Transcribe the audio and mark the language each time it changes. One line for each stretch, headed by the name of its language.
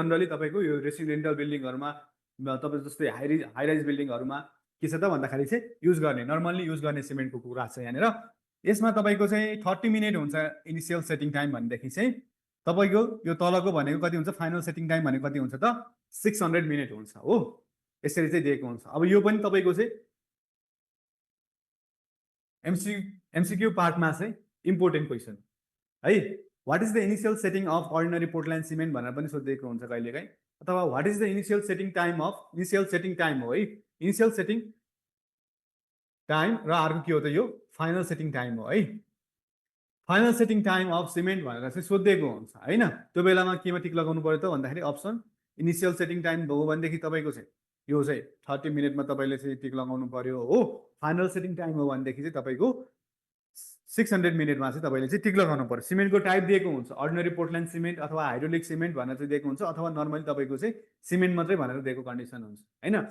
Nepali: Generally तपाईँको यो residential बिल्डिङहरूमा तपाईँ जस्तै हाइराइज बिल्डिङहरूमा के छ त भन्दाखेरि चाहिँ युज गर्ने नर्मल्ली युज गर्ने सिमेन्टको कुरा छ यहाँनिर। यसमा तपाईँको चाहिँ 30 मिनट हुन्छ इनिसियल सेटिङ टाइम भनेदेखि चाहिँ तपाईँको यो तलको भनेको कति हुन्छ फाइनल सेटिङ टाइम भनेको कति हुन्छ त 600 मिनट हुन्छ हो। यसरी चाहिँ दिएको हुन्छ। अब यो पनि तपाईँको चाहिँ एमसिक्यू पार्टमा चाहिँ इम्पोर्टेन्ट क्वेसन है।
English: what is the initial setting of ordinary Portland cement
Nepali: भनेर पनि सोधिएको हुन्छ कहिलेकाहीँ। अथवा
English: what is the initial setting time of initial setting time
Nepali: हो है। इनिशियल सेटिङ टाइम र अर्को के हो त यो फाइनल सेटिङ टाइम हो है।
English: final setting time of cement
Nepali: भनेर चाहिँ सोधिएको हुन्छ होइन। त्यो बेलामा केमा टिक लगाउनु पर्यो त भन्दाखेरि अप्सन इनिशियल सेटिङ टाइम भयो भनेदेखि तपाईँको चाहिँ यो चाहिँ 30 मिनटमा तपाईँले चाहिँ टिक लगाउनु पर्यो हो। फाइनल सेटिङ टाइम हो भनेदेखि चाहिँ तपाईँको 600 मिनेटमा चाहिँ तपाईँले चाहिँ टिक लगाउनु पर्यो। सिमेन्टको टाइप दिएको हुन्छ, अर्डिनरी पोर्टल्यान्ड सिमेन्ट अथवा हाइड्रोलिक सिमेन्ट भनेर चाहिँ दिएको हुन्छ, अथवा नर्मली तपाईँको चाहिँ सिमेन्ट मात्रै भनेर दिएको कन्डिसन हुन्छ होइन।